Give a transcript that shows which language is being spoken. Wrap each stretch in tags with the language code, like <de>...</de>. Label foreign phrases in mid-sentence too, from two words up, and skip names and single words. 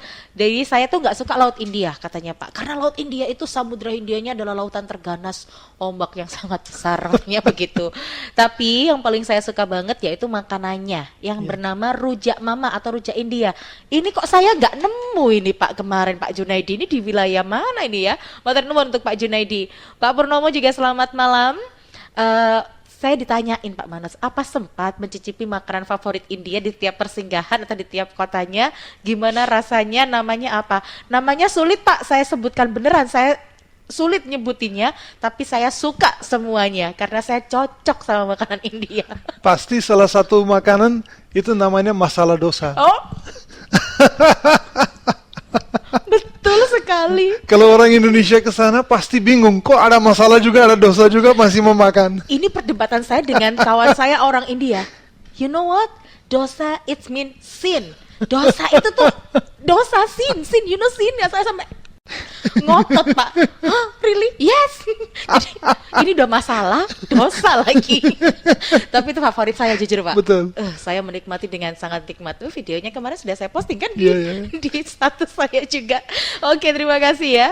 <id>Jadi saya tuh nggak suka laut India katanya Pak. Karena laut India itu, samudra Indianya adalah lautan terganas, ombak yang sangat besar, katanya begitu. Tapi yang paling saya suka banget yaitu makanannya yang bernama rujak mama atau rujak India. Ini kok saya nggak nemu ini Pak kemarin Pak Junaidi, ini di wilayah mana ini ya?</id> <jv>Matur nuwun</jv> <id>untuk Pak Junaidi. Pak Purnomo juga selamat malam. Saya ditanyain Pak Manas, apa sempat mencicipi makanan favorit India di tiap persinggahan atau di tiap kotanya? Gimana rasanya, namanya apa? Namanya sulit Pak, saya sebutkan beneran, saya sulit nyebutinnya, tapi saya suka semuanya karena saya cocok sama makanan India. Pasti salah satu makanan itu namanya masala dosa. Oh, betul sekali. sekali. Kalau orang Indonesia ke sana pasti bingung, kok ada masalah juga, ada dosa juga masih mau makan. Ini perdebatan saya dengan kawan saya orang India.</id> <en>You know what? Dosa it mean sin.</en> <id>Dosa itu tuh dosa,</id> <en>sin, you know sin</en> <id>ya, saya sampai ngotot Pak.</id> <en>Hah, really? Yes.</en> <id>Jadi, ini udah masalah, dosa lagi. Tapi itu favorit saya jujur Pak. Betul. Saya menikmati dengan sangat nikmat. Tuh videonya kemarin sudah saya posting kan Iya. di status saya juga. Oke, terima kasih ya.</id>